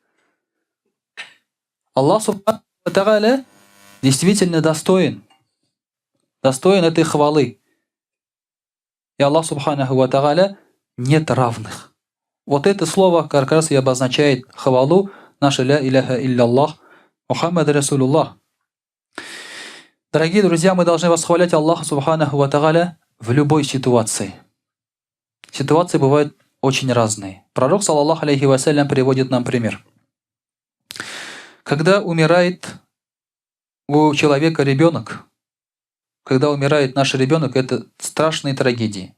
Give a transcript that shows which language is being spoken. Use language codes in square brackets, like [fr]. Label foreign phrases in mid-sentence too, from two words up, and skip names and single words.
[ru] Аллах [ar] سبحانه وتعالى [ru] действительно достоин этой хвалы. И Аллах [ar] سبحانه وتعالى [ru] нет равных. Вот это слово как раз и обозначает хвалу наша [ar] لا إله إلا الله محمد رسول الله. [ru] Дорогие друзья, мы должны восхвалять Аллаха [ar] سبحانه وتعالى [ru] в любой ситуации. Ситуации бывают очень разные. Пророк, [ar] صلى الله عليه وسلم, [ru] приводит нам пример. Когда умирает у человека ребенок, когда умирает наш ребенок, это страшные трагедии.